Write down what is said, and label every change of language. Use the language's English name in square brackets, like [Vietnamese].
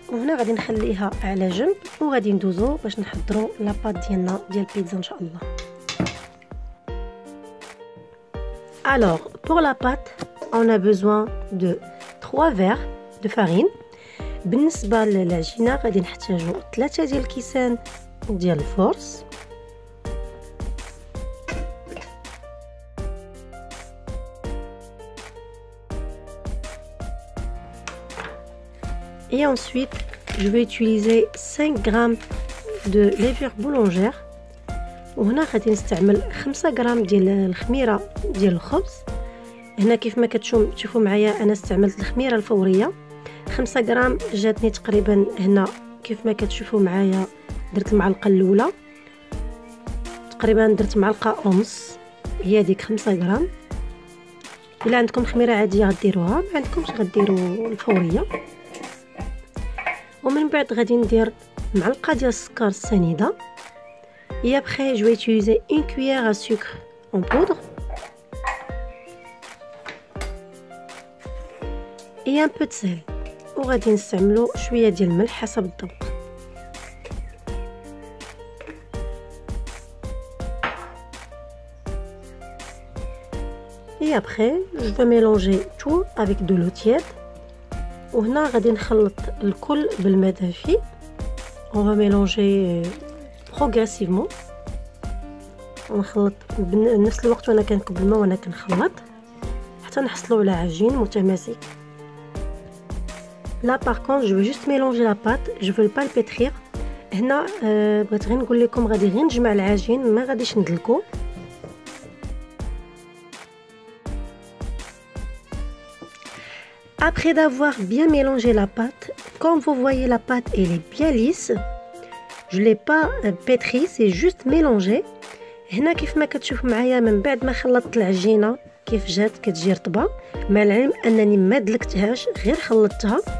[Arabic] وهنا غادي نخليها على جنب وغادي ندوزو باش نحضروا لا بâte ديالنا ديال البيتزا ان شاء الله. [French] Alors, pour la pâte, on a besoin de 3 verres de farine. [Arabic] بالنسبة للعجينة غادي نحتاجو 3 ديال الكيسان ديال الفورس. [French] Et ensuite, je vais utiliser 5 grammes de levure boulangère. [Arabic] وهنا غادي نستعمل 5 غرام ديال الخميره ديال الخبز. هنا كيف ما كتشوفوا معايا انا استعملت الخميره الفوريه. 5 غرام جاتني تقريبا هنا كيف ما كتشوفوا معايا درت المعلقه الاولى تقريبا درت معلقه ونص هي ديك 5 غرام. الا عندكم خميره عاديه غديروها، ما عندكمش غديروا الفوريه. ومن بعد غادي ندير معلقه ديال السكر السنيده. [French] Et après, je vais utiliser une cuillère à sucre en poudre et un peu de sel. [Arabic] وغادي نستعملو شويه ديال الملح حسب الذوق. [French] Et après, je vais mélanger tout avec de l'eau tiède. [Arabic] وهنا غادي نخلط الكل بالماء دافي. [French] On va mélanger progressivement. [Arabic] ونخلط بنفس الوقت وانا كنكب الماء وانا كنخلط حتى نحصلوا على عجين متماسك. [French] Là par contre, je vais juste mélanger la pâte, je vais pas le pétrir. [Arabic] هنا بغيت غير نقول لكم غادي غير نجمع العجين ما غاديش ندلكو. [French] Après d'avoir bien mélangé la pâte, comme vous voyez la pâte elle est bien lisse. Je l'ai pas pétri, c'est juste mélangé. [Arabic] هنا كيف ما كتشوف معايا من بعد ما خلطت العجينه كيف جات كتجي رطبه، مع العلم انني ما دلكتهاش غير خلطتها.